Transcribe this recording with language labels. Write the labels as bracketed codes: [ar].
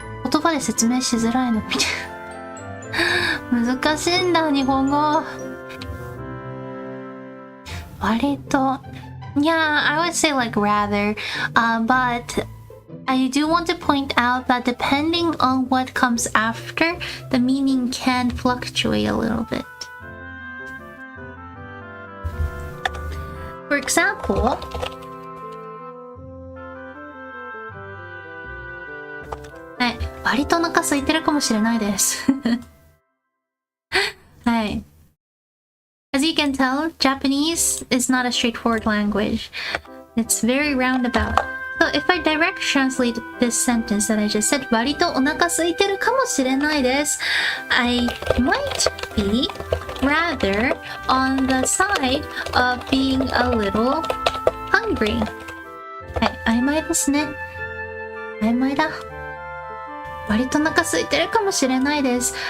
[ja] 言葉で説明しづらいのみたいな。難しいんだ、日本語。 [en] 割と Yeah, I would say like rather, but I do want to point out that depending on what comes after, the meaning can fluctuate a little bit. For example, [ja] はい、割とお腹空いてるかもしれないです。はい。 [en] As you can tell, Japanese is not a straightforward language. It's very roundabout. So if I direct translate this sentence that I just said, [ja] 割とお腹空いてるかもしれないです。 [en] I might be rather on the side of being a little hungry. [ja] はい、曖昧ですね。曖昧だ。割とお腹空いてるかもしれないです。